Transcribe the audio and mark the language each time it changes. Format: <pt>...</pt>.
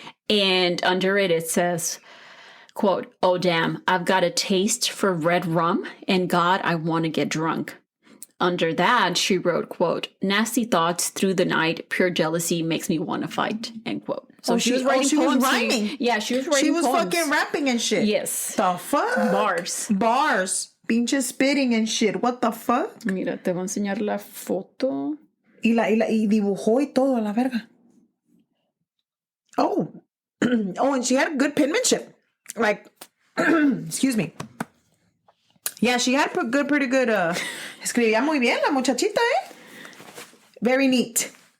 <en>And under it says, quote, oh, damn, I've got a taste for red rum, and God, I want to get drunk. Under that, she wrote, quote, nasty thoughts through the night, pure jealousy makes me want to fight, end quote. So she was writing poems. Was rhyming. Yeah, she was writing She was poems. fucking rapping and shit. Yes. The fuck? Bars.</en> <es>Pinche</es> <en>spitting and shit. What the fuck?</en> <es>Mira, te voy a enseñar la foto. Y dibujó y todo, la verga. Oh.</es> <en>Oh, and she had good penmanship. Like, excuse me. Yeah, she had pretty good,</en> <es>escribía muy bien la muchachita,</es> <en>Very neat.</en>